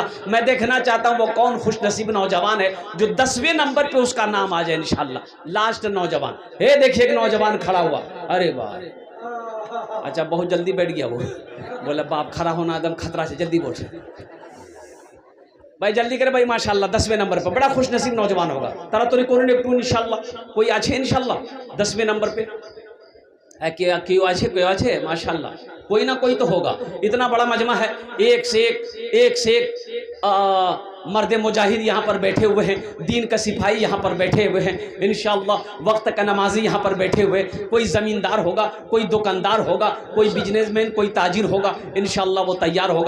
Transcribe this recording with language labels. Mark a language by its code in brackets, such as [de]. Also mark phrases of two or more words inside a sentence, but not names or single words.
[ur] میں دیکھنا چاہتا ہوں وہ کون خوش نصیب نوجوان ہے جو 10ویں نمبر پہ اس کا نام آ جائے انشاءاللہ. لاسٹ نوجوان ہے, دیکھیے ایک نوجوان کھڑا ہوا. ارے واہ, اچھا بہت جلدی بیٹھ گیا وہ, بولا باپ کھڑا ہونا ایک دم خطرہ سے, جلدی بیٹھ بھائی جلدی کرے بھائی ماشاءاللہ. 10ویں نمبر پہ بڑا خوش نصیب نوجوان ہوگا. [bn] তাড়াতাড়ি করুন একটু ইনশাআল্লাহ. کوئی আছে ইনশাআল্লাহ [ur] 10ویں نمبر پہ؟ کیوں اچھے ماشاءاللہ. کوئی نہ کوئی تو ہوگا. اتنا بڑا مجمع ہے, ایک سے ایک مرد مجاہد یہاں پر بیٹھے ہوئے ہیں, دین کا سپاہی یہاں پر بیٹھے ہوئے ہیں انشاءاللہ. وقت کا نمازی یہاں پر بیٹھے ہوئے, کوئی زمیندار ہوگا, کوئی دکاندار ہوگا, کوئی بزنس مین, کوئی تاجر ہوگا انشاءاللہ وہ تیار ہوگا.